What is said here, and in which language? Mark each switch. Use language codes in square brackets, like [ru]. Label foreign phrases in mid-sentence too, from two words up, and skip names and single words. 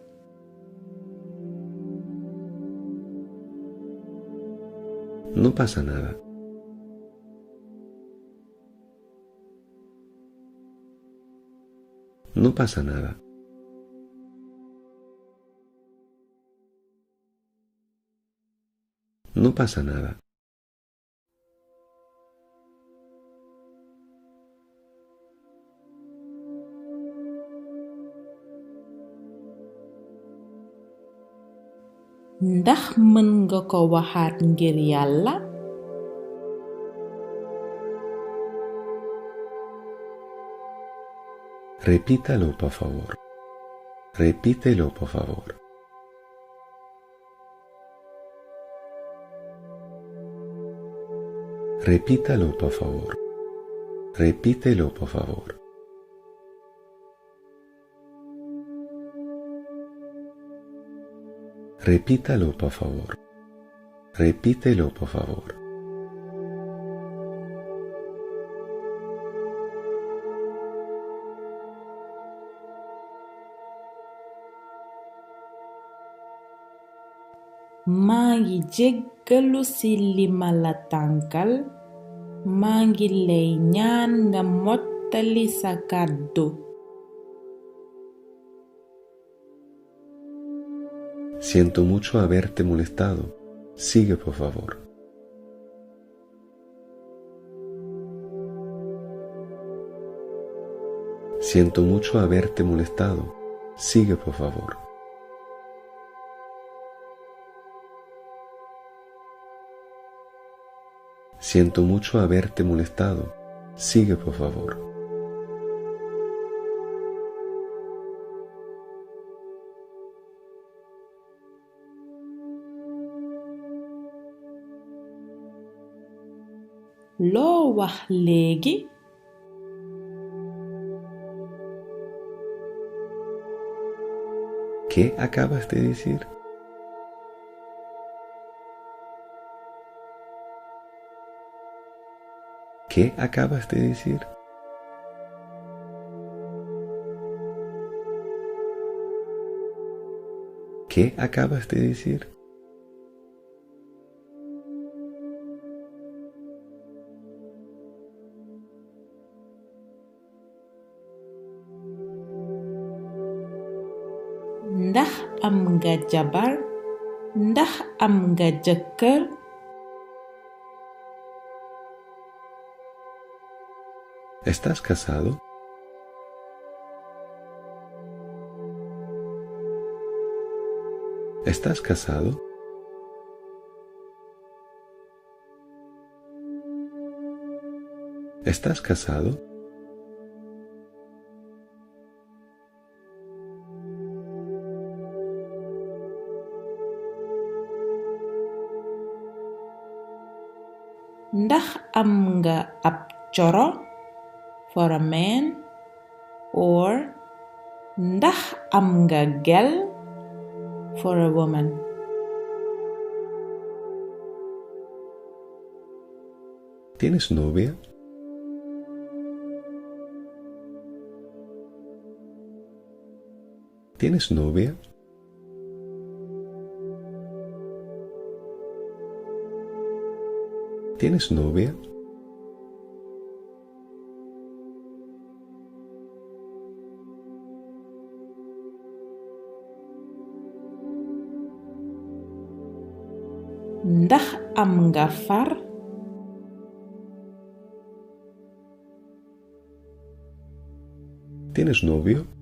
[es] No pasa nada. No pasa nada. No pasa nada. [wo] Ndax mën nga ko waxaat ngir Yàlla? [es] Repítalo, por favor. Repítelo, por favor. Repítalo, por favor. Repítelo, por favor. Repítalo, por favor. Repítelo, por favor. [wo] maa ngi jéggalu ci li ma la tànkal. maa ngi lay ñaan nga mottali sa kàddu. [es] Siento mucho haberte molestado. Sigue, por favor. Siento mucho haberte molestado. Sigue, por favor. Siento mucho haberte molestado. Sigue, por favor. [wo] loo wax léegi? [es] ¿Qué acabas de decir? ¿Qué acabas de decir? ¿Qué acabas de decir? [wo] Ndax am nga jabar? Ndax am nga jëkkër? [es] ¿Estás casado? ¿Estás casado? ¿Estás casado? [wo] Ndax am nga ab coro? [en] For a man? Or [wo] ndax am nga gel? [en] For a woman. [es] ¿Tienes novia? ¿Tienes novia? ¿Tienes novia? [wo] Ndax am nga far? [es] ¿Tienes novio?